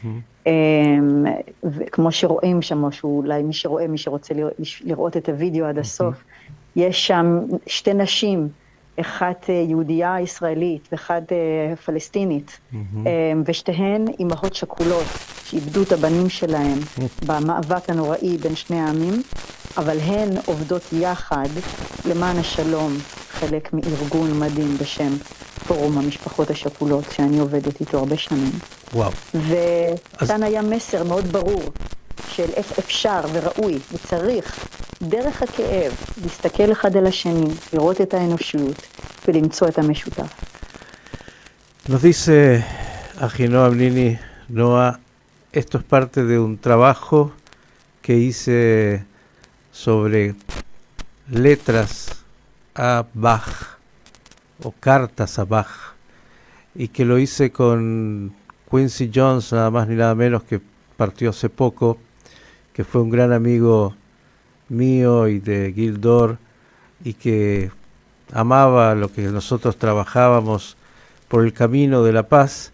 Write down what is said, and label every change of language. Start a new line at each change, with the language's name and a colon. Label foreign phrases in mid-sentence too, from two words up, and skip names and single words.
Hebrew: וכמו שרואים שם, אולי מי שרואה, מי שרוצה לראות את הוידאו עד הסוף, יש שם שתי נשים, אחת יהודייה ישראלית ואחת פלסטינית, ושתיהן אימהות שכולות שאיבדו את הבנים שלהם במאבק הנוראי בין שני העמים, אבל הן עובדות יחד למען השלום, חלק מארגון מדהים בשם פורום המשפחות השכולות, שאני עובדת איתו הרבה שנים. וואו. וכאן היה מסר מאוד ברור של איך אפשר וראוי וצריך דרך הכאב להסתכל אחד על השני, לראות את האנושיות ולמצוא את המשותף.
Spanish: Nos dice Ahinoam Nini, Noa, esto es parte de un trabajo que hice sobre letras a Bach o cartas a Bach, y que lo hice con Quincy Jones, nada más ni nada menos, que partió hace poco, que fue un gran amigo mío y de Gildor, y que amaba lo que nosotros trabajábamos por el camino de la paz.